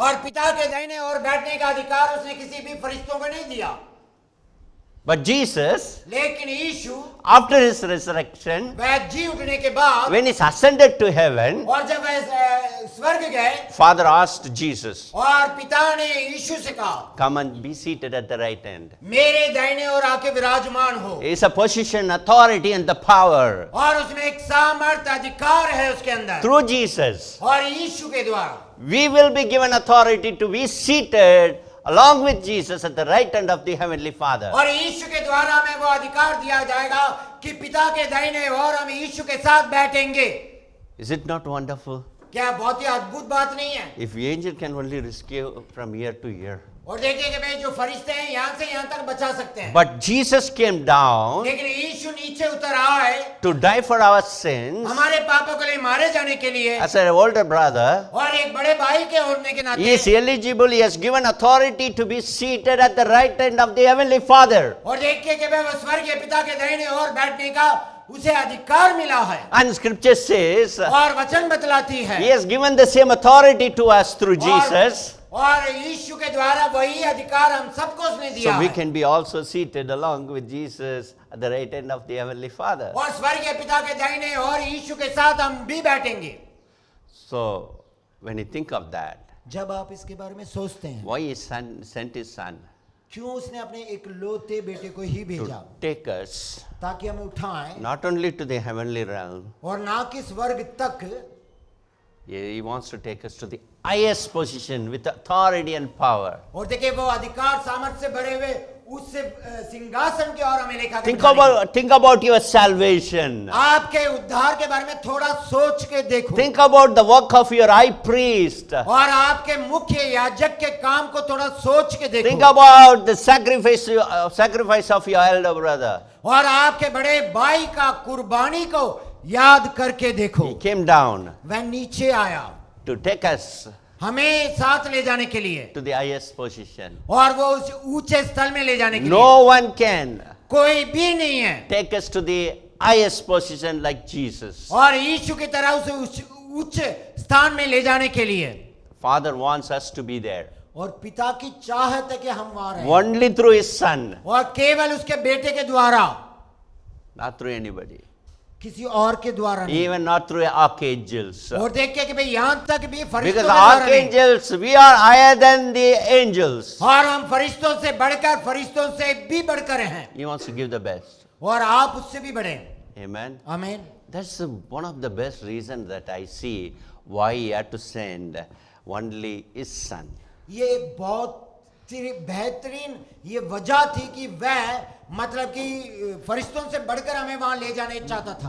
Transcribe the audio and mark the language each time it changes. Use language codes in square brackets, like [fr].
[hi] और पिता के दाहिने और बैठने का अधिकार उसने किसी भी फरिश्तों को नहीं दिया। [en] But Jesus, [hi] लेकिन यीशु [en] after his resurrection, [hi] वह जी उठने के बाद [en] when he ascended to heaven, [hi] और जब वह स्वर्ग गए, [en] Father asked Jesus, [hi] और पिता ने यीशु से कहा, [en] come and be seated at the right hand. [hi] मेरे दाहिने और आके विराजमान हो। [en] It's a position, authority, and the power. [hi] और उसमें एक सामर्थ, अधिकार है उसके अंदर, [en] Through Jesus, [hi] और यीशु के द्वारा [en] we will be given authority to be seated along with Jesus at the right hand of the Heavenly Father. [hi] और यीशु के द्वारा हमें वो अधिकार दिया जाएगा कि पिता के दाहिने और हम यीशु के साथ बैठेंगे। [en] Is it not wonderful? [hi] क्या बहुत ही अद्भुत बात नहीं है? [en] If the angel can only rescue from year to year. [hi] और देखिए कि भाई जो फरिश्ते हैं यहाँ से यहाँ तक बचा सकते हैं, [en] But Jesus came down [hi] लेकिन यीशु नीचे उतर आए [en] to die for our sins. [hi] हमारे पापों के लिए मारे जाने के लिए। [en] As an older brother, [hi] और एक बड़े भाई के होने के [en] he [hi] नाते [en] is eligible, he has given authority to be seated at the right hand of the Heavenly Father. [hi] और देखिए कि भाई वो स्वर्गीय पिता के दाहिने और बैठने का उसे अधिकार मिला है। [en] And scripture says, [hi] और वचन बतलाती है [en] he has given the same authority to us through Jesus. [hi] और यीशु के द्वारा वही अधिकार हम सबको उसने दिया [en] So we [hi] है। [en] can be also seated along with Jesus at the right hand of the Heavenly Father. [hi] और स्वर्गीय पिता के दाहिने और यीशु के साथ हम भी बैठेंगे। [en] So when you think of that, [hi] जब आप इसके बारे में सोचते हैं, [en] why he sent his son [hi] क्यों उसने अपने इकलौते बेटे को ही भेजा, [en] to take us [hi] ताकि हमें उठाएं [en] not only to the heavenly realm, [hi] और ना कि स्वर्ग तक, [en] he wants to take us to the highest position with authority and power. [hi] और देखिए वो अधिकार सामर्थ्य से भरे हुए उस सिंहासन की ओर हमें लेकर [en] Think about your salvation. [hi] आपके उद्धार के बारे में थोड़ा सोच के देखो। [en] Think about the work of your high priest. [hi] और आपके मुख्य याजक के काम को थोड़ा सोच के देखो। [en] Think about the sacrifice of your elder brother. [hi] और आपके बड़े भाई का कुर्बानी को याद करके देखो। [en] He came down [hi] वह नीचे आया [en] to take us [hi] हमें साथ ले जाने के लिए, [en] to the highest position. [hi] और वो उस ऊंचे स्थल में ले जाने के लिए। [en] No one can [hi] कोई भी नहीं है [en] take us to the highest position like Jesus. [hi] और यीशु की तरह उसे उस उच्च स्थान में ले जाने के लिए। [en] Father wants us to be there. [hi] और पिता की चाहत है कि हम वहां रहें, [en] Only through his son, [hi] और केवल उसके बेटे के द्वारा, [en] not through anybody. [hi] किसी और के द्वारा नहीं। [en] Even not through archangels. [hi] और देखिए कि भाई यहाँ तक भी फरिश्तों [en] Because [hi] के द्वारा नहीं। [en] archangels, we are higher than the angels. [hi] और हम फरिश्तों से बढ़कर, फरिश्तों से भी बढ़कर हैं, [en] He wants to give the best. [hi] और आप उससे भी बढ़े। [en] Amen. [hi] आमीन। [en] That's one of the best reasons that I see why he had to send only his son. [hi] ये एक बहुत बेहतरीन ये वजह थी कि वह मतलब कि फरिश्तों से बढ़कर हमें वहां ले जाने चाहता था।